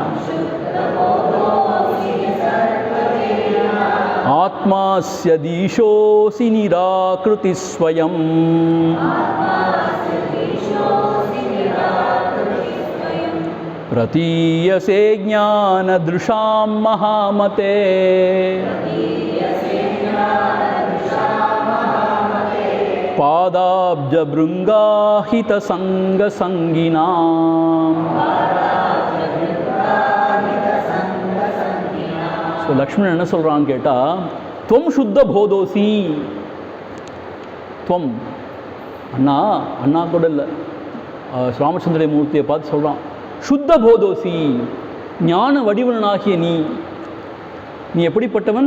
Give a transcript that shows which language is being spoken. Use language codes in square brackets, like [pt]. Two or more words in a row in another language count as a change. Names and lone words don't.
[sa] आत्मास्य दीशोऽसि निराकृति स्वयं प्रतीयसे ज्ञानदृशां महामते पादाब्जभृङ्गाहितसङ्गसङ्गिना. [ta] ஸோ லக்ஷ்மணன் என்ன சொல்கிறான்னு கேட்டால், [sa] त्वं शुद्ध बोधोऽसि, [ta] துவம் அண்ணா கூட இல்லை, ராமச்சந்திர மூர்த்தியை பார்த்து சொல்கிறான், [sa] शुद्ध बोधोऽसि, [ta] ஞான வடிவனாகிய நீ எப்படிப்பட்டவன்?